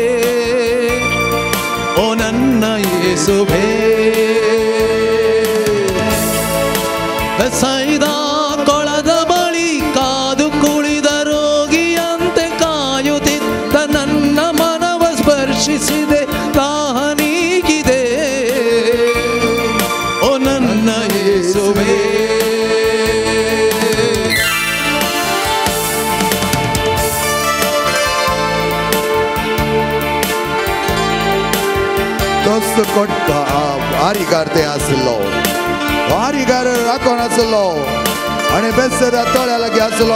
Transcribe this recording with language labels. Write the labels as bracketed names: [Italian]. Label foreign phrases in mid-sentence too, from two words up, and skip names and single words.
[Kannada] ಓ ನನ್ನ ಯೇಸುವೇ, ಬೆಸೈದ ಕೊಳದ ಬಳಿ ಕಾದು ಕುಳಿದ ರೋಗಿಯಂತೆ ಕಾಯುತ್ತಿದ್ದ ನನ್ನ ಮನವ ಸ್ಪರ್ಶಿಸಿದೆ ನಾನೀಗಿದೆ. ಓ ನನ್ನ ಯೇಸುವೇ, [Konkani] तोच कोण आरिगार ते आसलो, आरिगार राखोन आसलो आनी बेसर तोळ्या लागी आसलो.